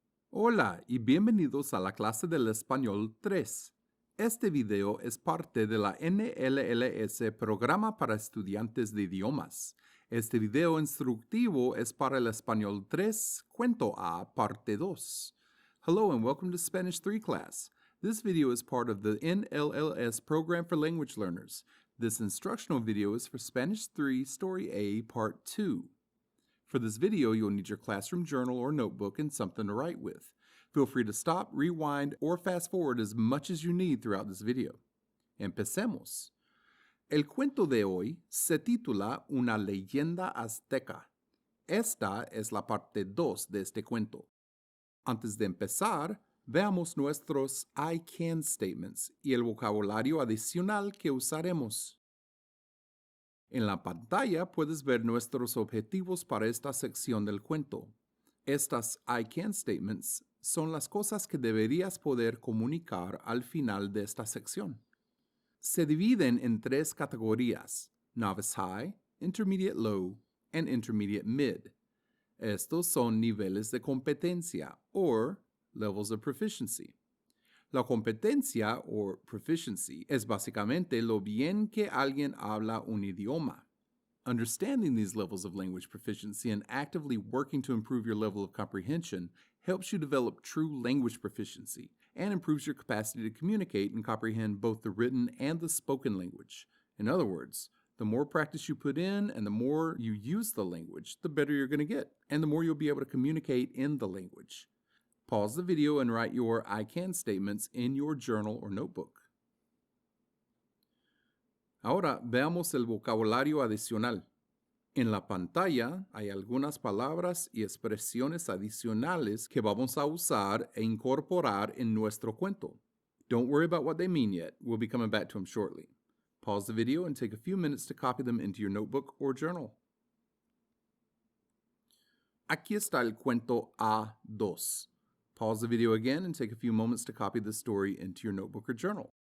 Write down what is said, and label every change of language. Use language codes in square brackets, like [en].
[es] Hola y bienvenidos a la clase del Español 3. Este video es parte de la N.L.L.S Programa para Estudiantes de Idiomas. Este video instructivo es para el Español 3, Cuento A, Parte 2. [en] Hello and welcome to Spanish 3 class. This video is part of the N.L.L.S Program for Language Learners. This instructional video is for Spanish 3, Story A, Part 2. For this video, you'll need your classroom journal or notebook and something to write with. Feel free to stop, rewind, or fast forward as much as you need throughout this video. [es] Empecemos. El cuento de hoy se titula Una leyenda azteca. Esta es la parte 2 de este cuento. Antes de empezar, veamos nuestros [en] I can statements [es] y el vocabulario adicional que usaremos. En la pantalla puedes ver nuestros objetivos para esta sección del cuento. Estas [en] I can statements [es] son las cosas que deberías poder comunicar al final de esta sección. Se dividen en 3 categorías: [en] Novice High, Intermediate Low, and Intermediate Mid. [es] Estos son niveles de competencia, [en] or levels of proficiency. [es] La competencia, o proficiency, es básicamente lo bien que alguien habla un idioma. [en] Understanding these levels of language proficiency and actively working to improve your level of comprehension helps you develop true language proficiency and improves your capacity to communicate and comprehend both the written and the spoken language. In other words, the more practice you put in and the more you use the language, the better you're going to get, and the more you'll be able to communicate in the language. Pause the video and write your I can statements in your journal or notebook. [es] Ahora veamos el vocabulario adicional. En la pantalla hay algunas palabras y expresiones adicionales que vamos a usar e incorporar en nuestro cuento. [en] Don't worry about what they mean yet. We'll be coming back to them shortly. Pause the video and take a few minutes to copy them into your notebook or journal. [es] Aquí está el cuento A2. [en] Pause the video again and take a few moments to copy the story into your notebook or journal.